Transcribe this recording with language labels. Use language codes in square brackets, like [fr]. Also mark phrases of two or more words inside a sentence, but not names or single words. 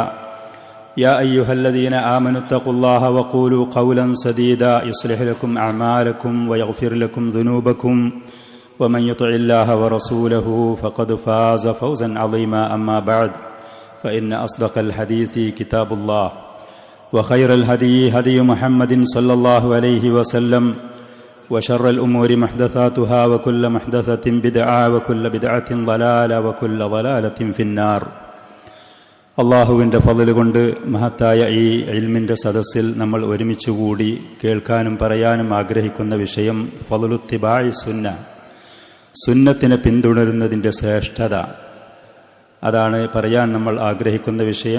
[ar] يا أيها الذين آمنوا اتقوا الله وقولوا قولا سديدا يصلح لكم أعمالكم ويغفر لكم ذنوبكم ومن يطع الله ورسوله فقد فاز فوزا عظيما أما بعد فإن أصدق الحديث كتاب الله وخير الهدي هدي محمد صلى الله عليه وسلم وشر الأمور محدثاتها وكل محدثة بدعة وكل بدعة ضلالة وكل ضلالة في النار. [ml] അള്ളാഹുവിൻ്റെ ഫള് കൊണ്ട് മഹത്തായ ഈ ഇൽമിൻ്റെ സദസ്സിൽ നമ്മൾ ഒരുമിച്ചുകൂടി കേൾക്കാനും പറയാനും ആഗ്രഹിക്കുന്ന വിഷയം [ar] فضل اتباع السنة, [ml] സുന്നത്തിനെ പിന്തുടരുന്നതിൻ്റെ ശ്രേഷ്ഠത. അതാണ് പറയാൻ നമ്മൾ ആഗ്രഹിക്കുന്ന വിഷയം.